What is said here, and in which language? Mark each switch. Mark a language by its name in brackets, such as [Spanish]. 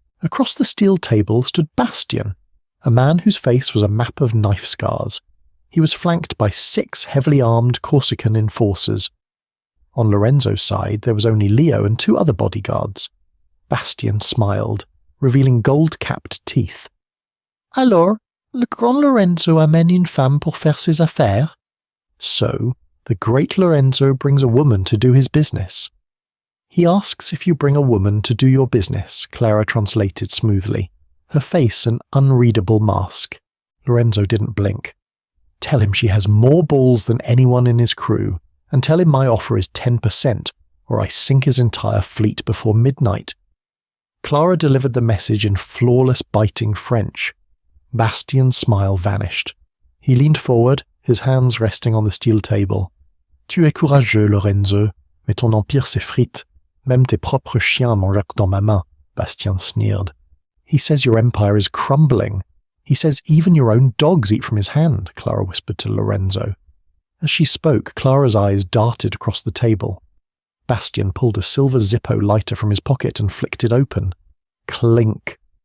[English] Across the steel table stood Bastien, a man whose face was a map of knife scars. He was flanked by 6 heavily armed Corsican enforcers. On Lorenzo's side, there was only Leo and 2 other bodyguards. Bastien smiled, revealing gold-capped teeth. [French] "Alors, le grand Lorenzo amène une femme pour faire ses affaires?" [English] So, the great Lorenzo brings a woman to do his business. "He asks if you bring a woman to do your business," Clara translated smoothly, her face an unreadable mask. Lorenzo didn't blink. "Tell him she has more balls than anyone in his crew, and tell him my offer is 10%, or I sink his entire fleet before midnight." Clara delivered the message in flawless, biting French. Bastien's smile vanished. He leaned forward, his hands resting on the steel table. [French] "Tu es courageux, Lorenzo, mais ton empire s'effrite. Même tes propres chiens mangent dans ma main," [English] Bastien sneered. "He says your empire is crumbling. He says even your own dogs eat from his hand," Clara whispered to Lorenzo. As she spoke, Clara's eyes darted across the table. Bastien pulled a silver Zippo lighter from his pocket and flicked it open. Clink.